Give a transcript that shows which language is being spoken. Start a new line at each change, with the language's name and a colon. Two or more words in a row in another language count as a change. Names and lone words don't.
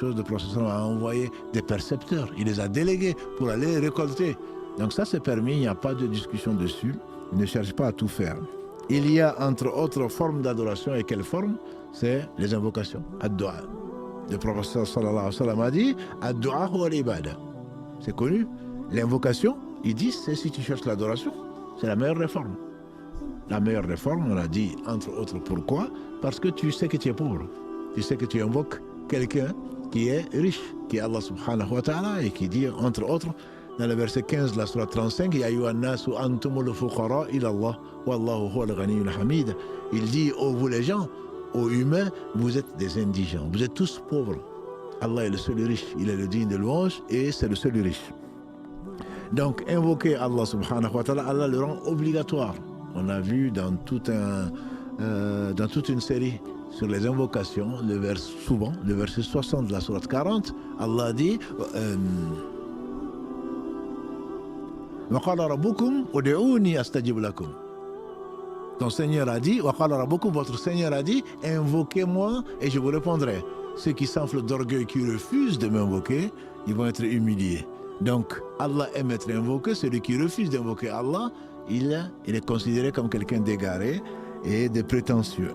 French: Le prophète a envoyé des percepteurs. Il les a délégués pour aller récolter. Donc ça, c'est permis, il n'y a pas de discussion dessus. Il ne cherche pas à tout faire. Il y a entre autres formes d'adoration. Et quelle forme? C'est les invocations, ad-du'a. Le prophète
Arabic: صلى الله عليه وسلم
French: a dit
Arabic: الدعاء هو العبادة.
French: C'est connu. L'invocation, il dit, c'est si tu cherches l'adoration, c'est la meilleure réforme. La meilleure réforme, on a dit, entre autres, pourquoi? Parce que tu sais que tu es pauvre. Tu sais que tu invoques quelqu'un qui est riche, qui est Allah
Arabic: سبحانه وتعالى,
French: et qui dit, entre autres, dans le verset 15 de la sourate 35,
Arabic: يا أيها الناس أنتم الفقراء إلى الله، والله هو الغني الحميد.
French: Il dit, oh vous les gens, aux humains, vous êtes des indigents, vous êtes tous pauvres. Allah est le seul riche, il est le digne de louange et c'est le seul riche. Donc invoquer Allah
Arabic: سبحانه وتعالى,
French: Allah le rend obligatoire. On a vu dans toute une série sur les invocations, souvent, le verset 60 de la sourate 40, Allah dit
Arabic: وقال ربكم ادعوني أستجب لكم.
French: Ton Seigneur a dit, votre Seigneur a dit, invoquez-moi et je vous répondrai. Ceux qui s'enflent d'orgueil, qui refusent de m'invoquer, ils vont être humiliés. Donc, Allah aime être invoqué. Celui qui refuse d'invoquer Allah, il est considéré comme quelqu'un d'égaré et de prétentieux.